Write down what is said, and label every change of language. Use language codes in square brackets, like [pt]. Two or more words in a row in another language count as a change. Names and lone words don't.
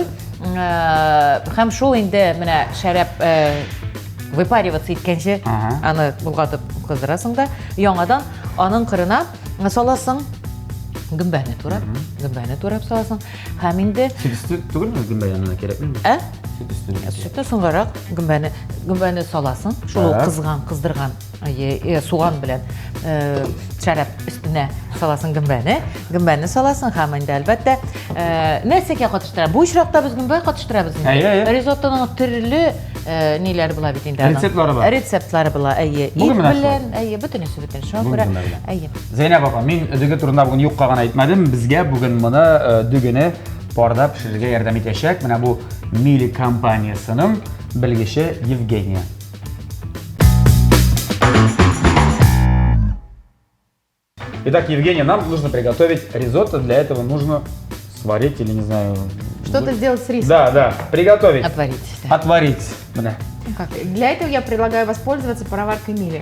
[tt] Һәм шул инде менә шәрәп выпариваться иткәнче аны булгатып кыздырасың да, яңадан аның кырына саласың гөмбәне турап саласың. Һәм инде Süt üstü түгелме гүмбә янына кирәкме? Süt üstü. Sütte соңгарак гөмбәне саласың. Шул кыздырган суган белән шәраб өстенә саласың гөмбәне саласың һәм инде әлбәттә нәрсәгә катыштыра. Бу очракта без гөмбә катыштырабыз инде. Ризоттоның төрле ниләр була бит инде. Рецептлары була. Ит белән, бөтенесе шуңа күрә. Зәйнәп апа, мин дөге турында бүген юкка гына әйтмәдем. Безгә бүген моны дөгене парда пешерергә ярдәм итәчәк. Менә бу Мили компаниясының белгече Евгения. [ru] Итак, Евгения, нам нужно приготовить ризотто. Для этого нужно сварить или, не знаю... Что-то сделать с рисом. Да, приготовить. Отварить. Отварить. Да. Для этого я предлагаю воспользоваться пароваркой Мили.